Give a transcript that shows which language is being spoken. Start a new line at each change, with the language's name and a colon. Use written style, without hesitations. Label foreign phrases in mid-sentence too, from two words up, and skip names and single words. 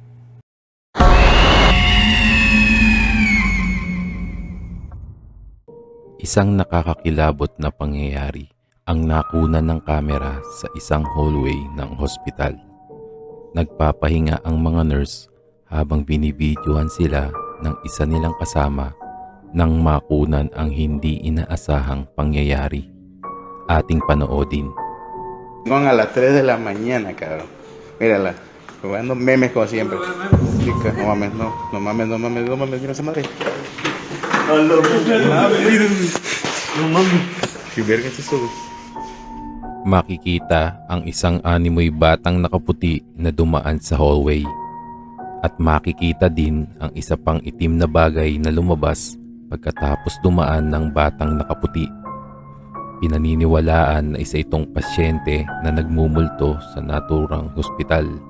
Filipino: Isang nakakakilabot na pangyayari ang nakunan ng kamera sa isang hallway ng hospital. Nagpapahinga ang mga nurse habang binibidyohan sila ng isa nilang kasama nang makunan ang hindi inaasahang pangyayari. Ating panoodin.
Spanish: Son a las 3 de la mañana, cabrón. Mírala, jugando memes como siempre. Chica, no mames, no mames, mira esa madre. No mames. ¿Qué verga es eso?
Filipino: Makikita ang isang animoy batang nakaputi na dumaan sa hallway. At makikita din ang isa pang itim na bagay na lumabas pagkatapos dumaan ng batang nakaputi. Pinaniniwalaan na isa itong pasyente na nagmumulto sa naturang hospital.